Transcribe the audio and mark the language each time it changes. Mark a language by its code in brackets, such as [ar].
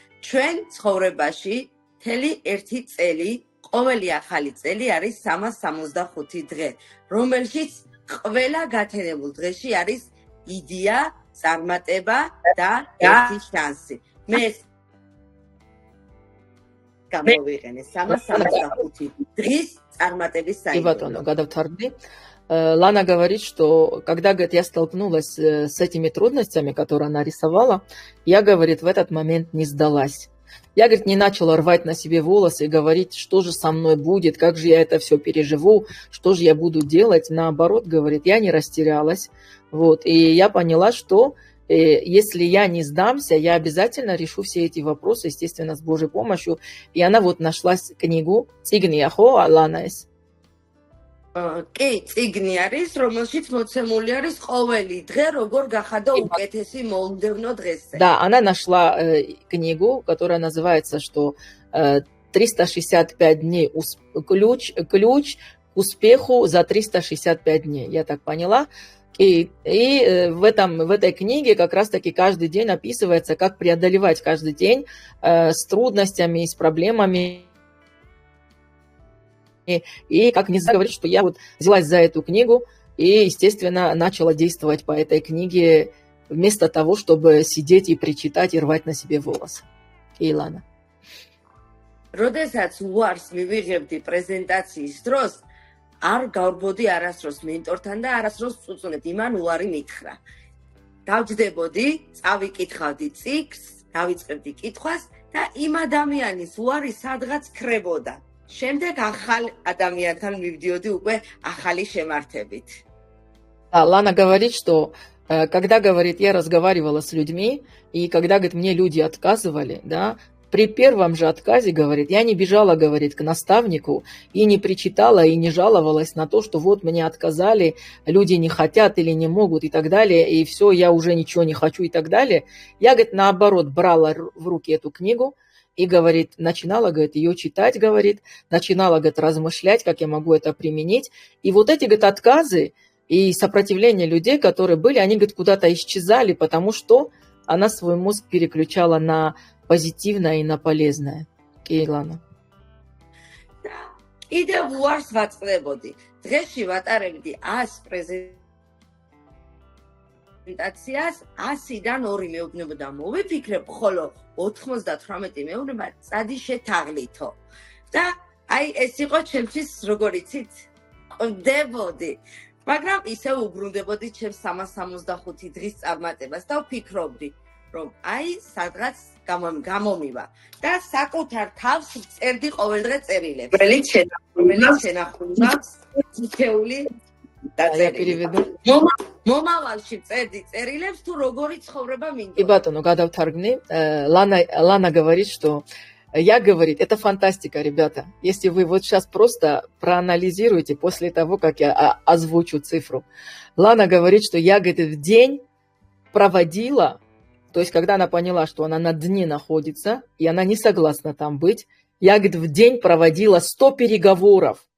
[ka] ჩვენ ცხოვრებაში მთელი ერთი წელი, ყოველი ახალი წელი არის 365 დღე, რომელშიც ყველა გათენებულ დღეში არის იდეა, წარმატება და ერთი შანსი. მე გამოვიყენე 365 დღის წარმატების საიდუმლო. [ru] И [ka] батоно, გადავთარგმნი. [ru] Лана говорит, что когда, говорит, я столкнулась с этими трудностями, которые она рисовала, я, говорит, в этот момент не сдалась. Я, говорит, не начала рвать на себе волосы и говорить, что же со мной будет, как же я это все переживу, что же я буду делать. Наоборот, говорит, я не растерялась. Вот. И я поняла, что если я не сдамся, я обязательно решу все эти вопросы, естественно, с Божьей помощью. И она вот нашла книгу «Цигнияхо Аланайс». [ka] კი, წიგნი არის, რომელშიც მოცემული არის ყოველი დღე, როგორ გახადა უკეთესი მომდევნო დღესზე. [ru] Да, она нашла книгу, которая называется, что 365 дней ключ к успеху за 365 дней. Я так поняла. И в этой книге как раз-таки каждый день описывается, как преодолевать каждый день с трудностями, с проблемами. И как не говорить, что я вот взялась за эту книгу и, естественно, начала действовать по этой книге вместо того, чтобы сидеть и причитать и рвать на себе волосы. Илана. [ka] როდესაც უარს მივიღებდი პრეზენტაციის დროს, არ გავბოდი არასდროს მენტორთან და არასდროს წუწუნებდი, მან უარი მითხრა. დავჯდებოდი, წავიკითხავდი ციკლს, დავიწყებდი კითხვას და იმ ადამიანის უარი სადღაც ქრებოდა. შემდეგ ახალ ადამიანთან მივდიოდი უკვე ახალი შემართებით. [ru] Лана говорит, что когда, говорит, я разговаривала с людьми, и когда, говорит, мне люди отказывали, да, при первом же отказе, говорит, я не бежала, говорит, к наставнику и не причитала, и не жаловалась на то, что вот мне отказали, люди не хотят или не могут и так далее, и все, я уже ничего не хочу и так далее. Я, говорит, наоборот, брала в руки эту книгу, и, говорит, начинала, говорит, ее читать, говорит, начинала, говорит, размышлять, как я могу это применить. И вот эти, говорит, отказы и сопротивление людей, которые были, они, говорит, куда-то исчезали, потому что она свой мозг переключала на позитивное и на полезное. Илана. [ka] კიდევ უარს ვაწყდებოდი. დღეში ვატარებდი 100 პრეზენტაციას, 100-დან 2 მეუბნებოდა მოვიფიქრებ, ხოლო 98 მეუბნება წადი შეთაღლითო. და აი ეს იყო ჩემთვის როგორ იცით, ყვდებოდი. მაგრამ ისევ უბრუნდებოდი ჩემს 365 დღის წარმატებას და ვფიქრობდი, რომ აი სადღაც გამომივა და საკუთარ თავს წერდი ყოველდღე წერილებს. რომელიც შენახულობა ციფრული დაწერილი. მომავალში წერდი წერილებს თუ როგორი ცხოვრება მინდა. [ru] И [ka] бატონო, გადავთარგმნი. [ru] Лана говорит, что я говорит, это фантастика, ребята. Если вы вот сейчас просто проанализируете после того, как я озвучу цифру. Лана говорит, что я, говорит, в день проводила, то есть когда она поняла, что она на дне находится, и она не согласна там быть, я, говорит, в день проводила 100 переговоров.